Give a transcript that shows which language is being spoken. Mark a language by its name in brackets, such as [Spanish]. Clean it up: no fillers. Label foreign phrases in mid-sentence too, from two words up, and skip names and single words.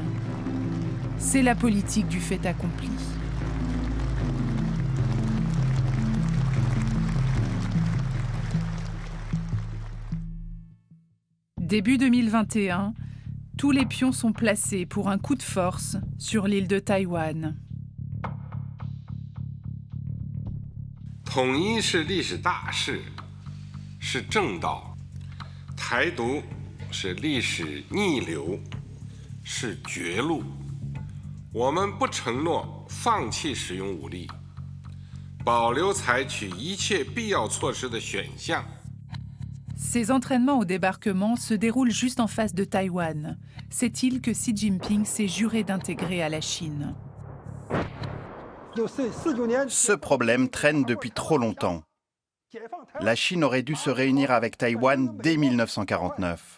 [French] C'est la politique du fait accompli. Début 2021, tous les pions sont placés pour un coup de force sur l'île de Taïwan. [Chinese] 统一是历史大势，是正道；台独是历史逆流，是绝路。我们不承诺放弃使用武力，保留采取一切必要措施的选项。 [French] Ces entraînements au débarquement se déroulent juste en face de Taïwan, cette île que Xi Jinping s'est juré d'intégrer à la Chine. Ce problème traîne depuis trop longtemps. La Chine aurait dû se réunir avec Taïwan dès 1949.